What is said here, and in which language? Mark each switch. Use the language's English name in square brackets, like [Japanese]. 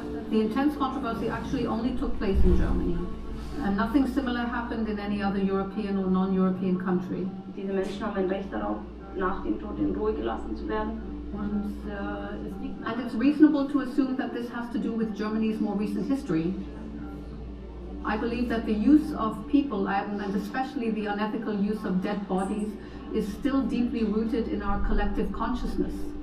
[English] The intense controversy actually only took place in Germany, and nothing similar happened in any other European or non-European country. [German] Diese Menschen haben ein Recht darauf, nach dem Tod in Ruhe gelassen zu werden. [English] And it's reasonable to assume that this has to do with Germany's more recent history. I believe that the use of people, and especially the unethical use of dead bodies, is still deeply rooted in our collective consciousness.